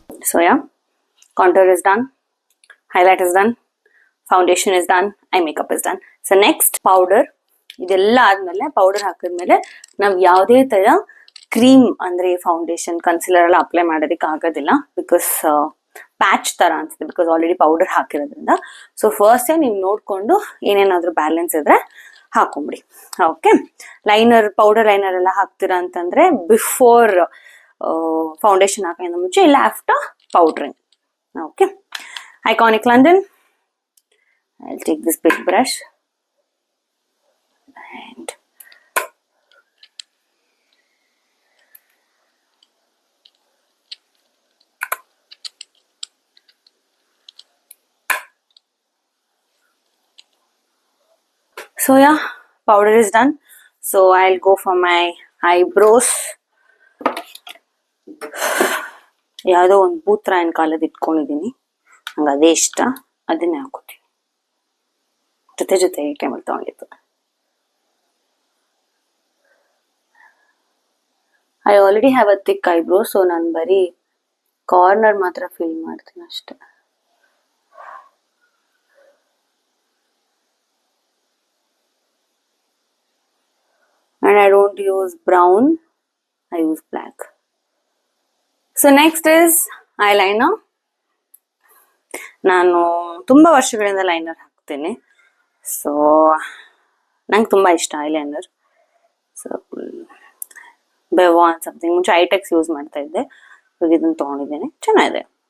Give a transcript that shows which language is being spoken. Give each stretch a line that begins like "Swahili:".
English: So yeah, contour is done, highlight is done, foundation is done, eye makeup is done. So next powder.
Kannada: ಇದೆಲ್ಲ ಆದ್ಮೇಲೆ powder ಹಾಕಿದ್ಮೇಲೆ ನಾವು ಯಾವುದೇ ತರ cream ಅಂದ್ರೆ ಫೌಂಡೇಶನ್ ಕನ್ಸಿಲರ್ ಎಲ್ಲ ಅಪ್ಲೈ ಮಾಡೋದಕ್ಕೆ ಆಗೋದಿಲ್ಲ, ಬಿಕಾಸ್ ಪ್ಯಾಚ್ ತರ ಅನ್ಸುತ್ತೆ, ಬಿಕಾಸ್ ಆಲ್ರೆಡಿ ಪೌಡರ್ ಹಾಕಿರೋದ್ರಿಂದ. ಸೊ ಫಸ್ಟ್ ನೀವು ನೋಡ್ಕೊಂಡು ಏನೇನಾದ್ರೂ ಬ್ಯಾಲೆನ್ಸ್ ಇದ್ರೆ ಹಾಕೊಂಬಿಡಿ. ಓಕೆ, ಲೈನರ್, ಪೌಡರ್ ಲೈನರ್ ಎಲ್ಲ ಹಾಕ್ತೀರಾ ಅಂತಂದ್ರೆ ಬಿಫೋರ್ ಫೌಂಡೇಶನ್ ಹಾಕೋದ್ರಿಂದ ಮುಂಚೆ, ಇಲ್ಲ after ಪೌಡರಿಂಗ್.
English: Okay, iconic London. I'll take this big brush and so yeah, powder is done. So I'll go for my eyebrows.
Kannada: ಯಾವುದೋ ಒಂದು ಭೂತ್ರಾಯನ್ ಕಾಲದ ಇಟ್ಕೊಂಡಿದ್ದೀನಿ, ನಂಗೆ ಅದೇ ಇಷ್ಟ, ಅದನ್ನೇ ಹಾಕೋತೀನಿ. ಜೊತೆ camel ತಗೊಂಡಿತ್ತು.
English: I already have a thick eyebrow,
Kannada: so ನಾನು ಬರೀ ಕಾರ್ನರ್ ಮಾತ್ರ ಫಿಲ್ ಮಾಡ್ತೀನಿ ಅಷ್ಟೆ.
English: And I don't use brown, I use black. So next is eyeliner.
Kannada: ನಾನು ತುಂಬಾ ವರ್ಷಗಳಿಂದ ಲೈನರ್ ಹಾಕ್ತೀನಿ. ಸೊ ನಂಗೆ ತುಂಬ ಇಷ್ಟ ಐಲೈನರ್. ಸೊ ಬೆವಾನ್ ಸಮಥಿಂಗ್, ಮುಂಚೆ ಐಟೆಕ್ಸ್ ಯೂಸ್ ಮಾಡ್ತಾ ಇದ್ದೆ, ಇವಾಗ ಇದನ್ನು ತೊಗೊಂಡಿದ್ದೇನೆ, ಚೆನ್ನಾಗಿದೆ.